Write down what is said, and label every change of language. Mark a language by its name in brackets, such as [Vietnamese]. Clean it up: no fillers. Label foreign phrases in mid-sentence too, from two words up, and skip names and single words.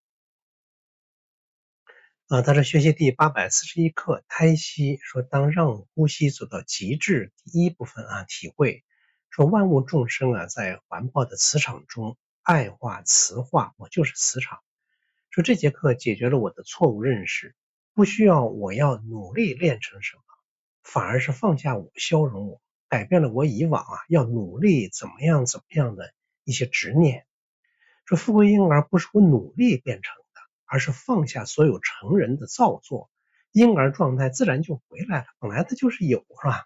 [Chinese] 他是學習第841課胎息，說當讓呼吸走到極致，第一部分啊體會，說萬物眾生啊在環抱的磁場中愛化磁化，我就是磁場。說這節課解決了我的錯誤認識，不需要我要努力練成什麼，反而是放下我，消融我，改变了我以往要努力怎麼樣的一些執念。說富貴嬰兒不是我努力變成的，而是放下所有成人的造作，嬰兒狀態自然就回來了，本來它就是有，是吧？